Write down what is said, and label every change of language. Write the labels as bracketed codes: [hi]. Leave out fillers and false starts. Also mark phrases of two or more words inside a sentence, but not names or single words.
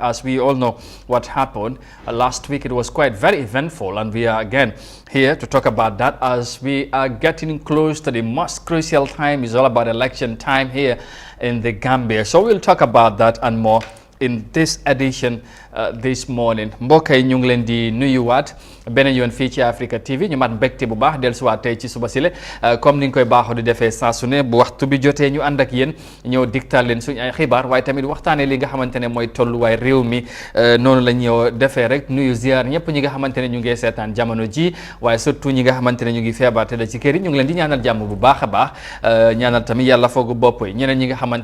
[en] As we all know what happened last week, it was quite very eventful, and we are again here to talk about that as we are getting close to the most crucial time. It's all about election time here in the Gambia, so we'll talk about that and more in this edition this morning. [wo] Mbokk yi ñu ngi leen di nuyuwaat beneen yoon fii ci Africa TV ñu mat mbégte bu baax dellusiwaat tey ci suba sile comme ni ñu koy baaxoo di defee saa su ne bu waxtu bi jotee ñu ànd ak yéen ñëw digtal leen suñu ay xibaar waaye tamit waxtaanee li nga xamante ne mooy tolluwaay réew mi noonu la ñëw defee rek nuyu ziar ñëpp ñi nga xamante ne ñu ngi seetaan jamono ji waaye surtout ñi nga xamante ne ñu ngi feebar te da ci kër yi ñu ngi leen di ñaanal jàmm bu baax a baax ñaanal tamit yàlla foogu bopp yi ñeneen ñi nga xamante